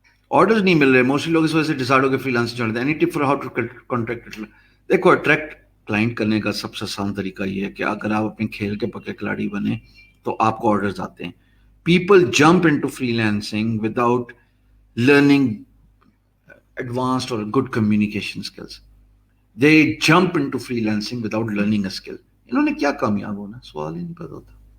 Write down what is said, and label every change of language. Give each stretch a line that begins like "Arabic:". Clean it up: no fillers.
Urdu: Orders نہیں مل رہے, موسٹلی لوگ اس وجہ سے ڈیسائڈ ہو کے فری لانسنگ چڑھتے ہیں.
English: Any tip for how to contract?
Urdu: دیکھو, اٹریکٹ کلائنٹ کرنے کا سب سے آسان طریقہ یہ ہے کہ اگر آپ اپنے کھیل کے پکے کھلاڑی بنے تو آپ کو آرڈرز آتے ہیں.
English: People jump into freelancing without learning advanced or good communication skills. They jump into freelancing without learning a skill.
Urdu: انہوں نے کیا کامیاب ہونا, سوال ہی نہیں پیدا ہوتا.